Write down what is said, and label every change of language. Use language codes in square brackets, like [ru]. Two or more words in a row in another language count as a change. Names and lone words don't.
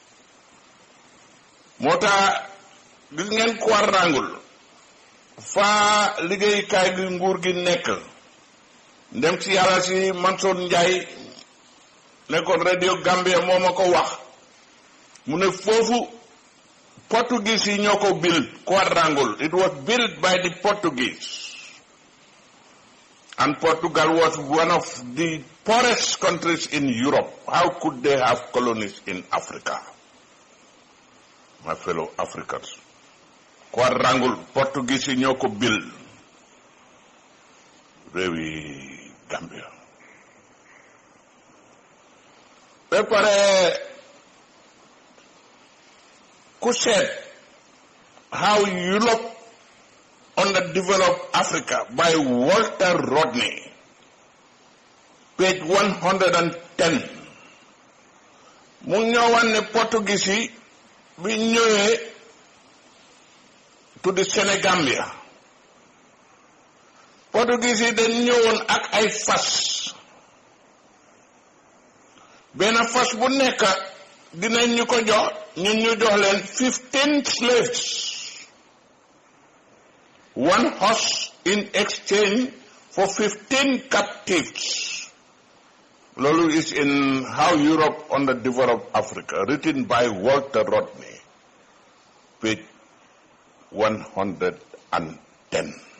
[wo] moo tax gis ngeen Kouarangul fa liggéeykaay gi nguur gi nekk ndem si yàlla si Mansour Ndiaye nekkoon radio Gambia moo ma ko wax mu ne foofu Portuguese yi ñoo ko build Kouarangul. [en] It was built by the Portuguese. And Portugal was one of the poorest countries in Europe. How could they have colonies in Africa? My fellow Africans. [wo] Kouarangul, Portuguese yi ñoo ko build. Réewi Gambia. Ba pare ku seet how Europe underdeveloped Africa by Walter Rodney, page 110. mu ñëwoon ne Portuguese yi bi ñëwee [en] to the Senegambia. [wo] Portuguese yi dañ ñëwoon ak ay fas. benn fas bu nekk dinañ ñu ko jox ñun ñu jox leen 15 slaves. [en] One horse in exchange for 15 captives. Lolu is in How Europe Underdeveloped Africa, written by Walter Rodney, page 110.